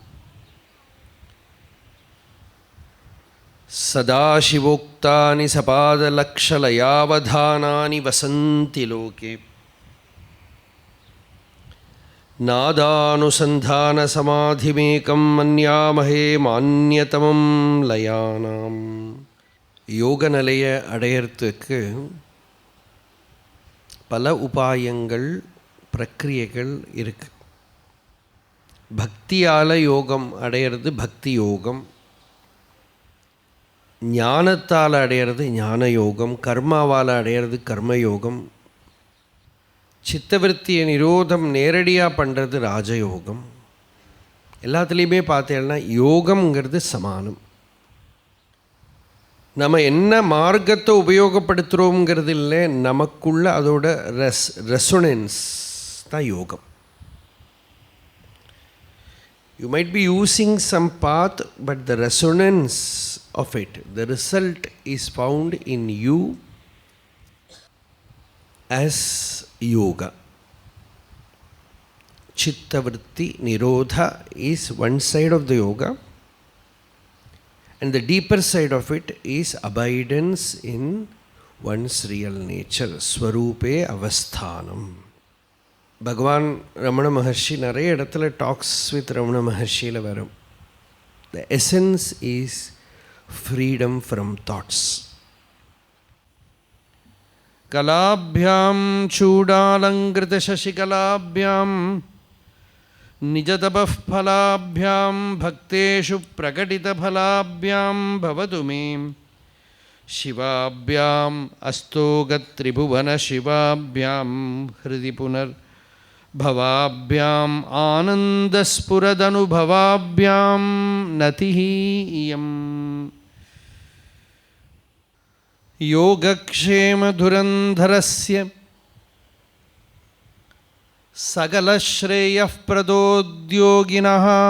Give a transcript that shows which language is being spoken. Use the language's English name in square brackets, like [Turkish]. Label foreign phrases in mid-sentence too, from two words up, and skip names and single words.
[Sanskrit] सदाशिवोक्तानि सपादलक्षलयावधानानि वसन्ति लोके नादानुसन्धानसमाधिमेकं मन्यामहे मान्यतमं लयानाम् [Tamil] யோகநிலைய அடையறதுக்கு பல உபாயங்கள் பிரக்கிரியைகள் இருக்கு. பக்தியால் யோகம் அடையிறது பக்தி யோகம், ஞானத்தால் அடையிறது ஞான யோகம், கர்மாவால் அடையிறது கர்மயோகம், சித்தவருத்தியை நிரோதம் நேரடியாக பண்ணுறது ராஜயோகம். எல்லாத்துலேயுமே பார்த்தேன்னா யோகம்ங்கிறது சமானம். நம்ம என்ன மார்க்கத்தை உபயோகப்படுத்துகிறோங்கிறது இல்லை, நமக்குள்ள அதோட ரெசொனன்ஸ் தான் யோகம். [English] You might be using some path, but the resonance of it, the result is found in you as yoga. [Sanskrit] चित्तवृत्ति निरोध [English] is one side of the yoga, and the deeper side of it is abidance in one's real nature, [Sanskrit] स्वरूपे अवस्थानम्. [Tamil] Bhagavan Ramana Maharshi நிறைய இடத்துல டாக்ஸ் வித் ரமண மகர்ஷியில் வரும். [English] The essence is freedom from thoughts. [Sanskrit] कलाभ्याम् चूडालङ्कृत शशिकलाभ्याम् निजतपः फलाभ्याम् भक्तेषु प्रकटित फलाभ्याम् भवतु मे शिवाभ्याम् अस्तोकत्रिभुवन शिवाभ्याम् हृदि पुनर् भवाभ्याम आनंदस्फुरदनुभवाभ्याम नतिहीयम् योगक्षेमधुरन्धरस्य सकलश्रेयःप्रदोद्योगिनः